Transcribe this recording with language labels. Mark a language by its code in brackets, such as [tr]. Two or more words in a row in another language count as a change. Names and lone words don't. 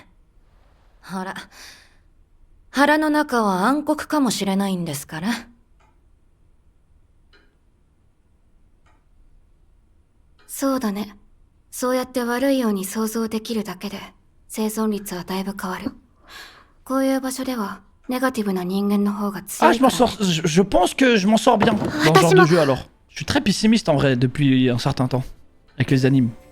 [ja] ほら、腹の中は暗黒かもしれないんですから。そうだね。そうやって悪いように想像できるだけで、生存率はだいぶ変わる。こういう場所では、ネガティブな人間の方が強 [fr] Ah, [ja] いから。 [fr] je pense que je m'en sors bien dans ce genre de jeu alors. Je suis très pessimiste en vrai depuis un certain temps. Avec les animes.